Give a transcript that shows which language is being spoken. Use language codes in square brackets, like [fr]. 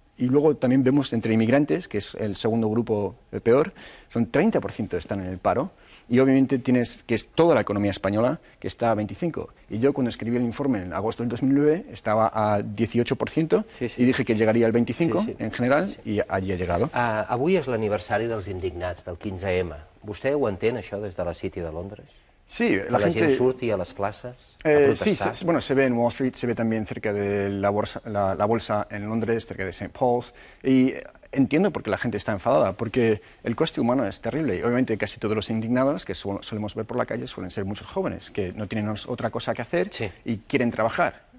[es] Y luego también vemos entre inmigrantes, que es el segundo grupo peor, son 30% están en el paro. Y obviamente tienes que es toda la economía española que está a 25%. Y yo cuando escribí el informe en agosto del 2009 estaba a 18% y dije que llegaria al 25% en general y allí ha llegado. [ca] Avui és l'aniversari dels indignats, del 15M. Vostè ho entén, això, des de la City de Londres? [es] Sí, la gente surti a las plazas a protestar. Sí, bueno, se ve en Wall Street, se ve también cerca de la bolsa en Londres, cerca de St. Paul's, y entiendo por qué la gente está enfadada, porque el coste humano es terrible, y obviamente casi todos los indignados que solemos ver por la calle suelen ser muchos jóvenes, que no tienen otra cosa que hacer y quieren trabajar.